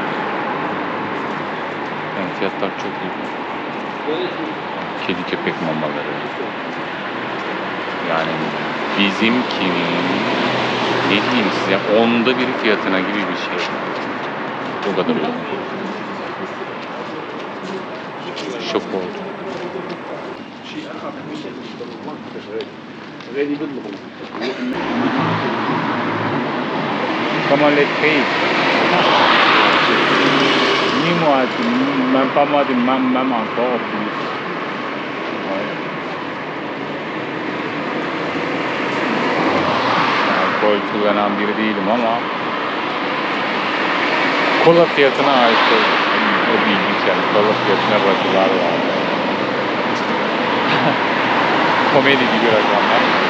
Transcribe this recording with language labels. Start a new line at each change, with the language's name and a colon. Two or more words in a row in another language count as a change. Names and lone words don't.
Turkish: Yani fiyatlar çok iyi. Kedi köpek mamaları. Yani bizimkinin ne diyeyim size 1/10 fiyatına gibi bir şey. O kadar uygun. Şok oldum.
French: Comment les prix? Ni moi, même pas moi, même encore plus.
Turkish: Alkol kullanan biri değilim ama kola fiyatına ait o bilgi yani kola fiyatına rakılar var. Komedi gibi rakamlar.